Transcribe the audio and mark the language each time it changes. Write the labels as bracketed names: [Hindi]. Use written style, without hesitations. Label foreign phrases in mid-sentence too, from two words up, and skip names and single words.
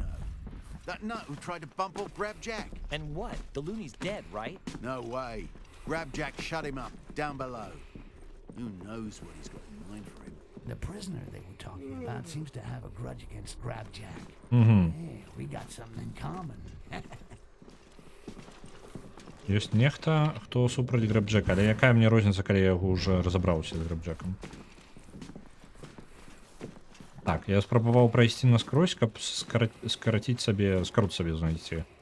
[English] That nut who tried to bump off Grabjack. And what? The loony's dead, right? No way. Grabjack shut him up down below. Who knows what he's got in mind for him? The prisoner they were talking about seems to have a grudge against Grabjack. Угу. Hey, we got something in common. [Belarusian] Ёсць нехта, хто супраць Грэбджэка, але якая мне розніца, калі я яго ўжо разабраўся з Грэбджэкам? Так, я спрабаваў прайсці наскрозь, каб скараціць сабе, скарот сабе знайсці.